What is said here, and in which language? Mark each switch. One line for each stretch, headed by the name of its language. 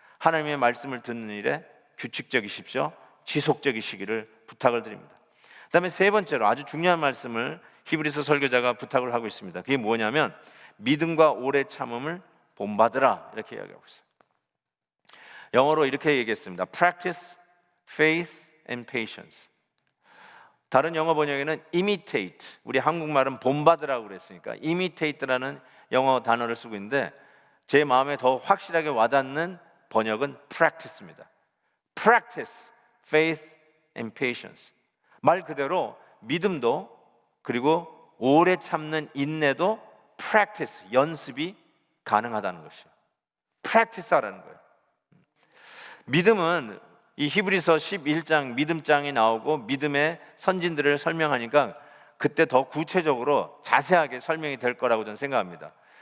Korean: 하나님의 말씀을 듣는 일에 규칙적이십시오. 지속적이시기를 부탁을 드립니다. 그 다음에 세 번째로 아주 중요한 말씀을 히브리서 설교자가 부탁을 하고 있습니다. 그게 뭐냐면 믿음과 오래 참음을 본받으라, 이렇게 이야기하고 있어요. 영어로 이렇게 얘기했습니다.
English: Practice, faith and patience.
Korean: 다른 영어 번역에는 imitate, 우리 한국말은 본받으라고 그랬으니까 imitate라는 영어 단어를 쓰고 있는데 제 마음에 더 확실하게 와닿는 번역은 practice입니다.
English: Practice, faith and patience.
Korean: 말 그대로 믿음도 그리고 오래 참는 인내도 practice, 연습이 가능하다는 것이에요. practice 하라는 거예요. 믿음은 이 히브리서 11장 믿음장이 나오고 믿음의 선진들을 설명하니까 그때 더 구체적으로 자세하게 설명이 될 거라고 저는 생각합니다.